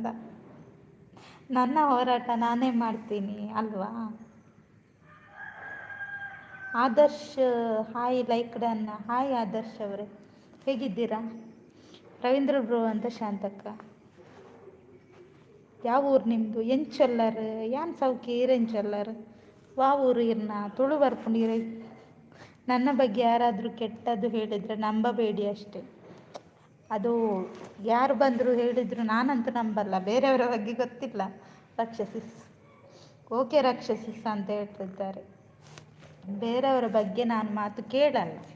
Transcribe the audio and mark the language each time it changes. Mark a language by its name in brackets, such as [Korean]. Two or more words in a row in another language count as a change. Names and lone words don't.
[Kannada] ನನ್ನ ಹೋರಾಟ ನಾನೇ ಮಾಡ್ತೀನಿ ಅಲ್ವಾ. [English] Adarsh hi like done. [Kannada] ಹಾಯ್ ಆದರ್ಶ್ ಅವರೇ, ಹೇಗಿದ್ದೀರಾ? ರವೀಂದ್ರ ಬ್ರೋ ಅಂತ ಶಾಂತಕ್ಕ. ಯಾವ ಊರು ನಿಮ್ಮದು? [Tulu] ಎಂಚೊಲ್ಲರ್ ಯಾನ್ ಸೌಕಿ ಈರೆಂಚೊಲ್ಲರ್ ವಾ ಊರು ಇರ್ನ ತುಳು ಬರ್ಪುಂಡು. [Kannada] ನನ್ನ ಬಗ್ಗೆ ಯಾರಾದರೂ ಕೆಟ್ಟದ್ದು ಹೇಳಿದರೆ ನಂಬಬೇಡಿ ಅಷ್ಟೇ. ಅದು ಯಾರು ಬಂದರೂ ಹೇಳಿದರು ನಾನಂತೂ ನಂಬಲ್ಲ, ಬೇರೆಯವರ ಬಗ್ಗೆ ಗೊತ್ತಿಲ್ಲ ರಾಕ್ಷಸಿಸ್. ಓಕೆ ರಾಕ್ಷಸಿಸ್ ಅಂತ ಹೇಳ್ತಿದ್ದಾರೆ. ಬೇರೆಯವರ ಬಗ್ಗೆ ನಾನು ಮಾತು ಕೇಳಲ್ಲ.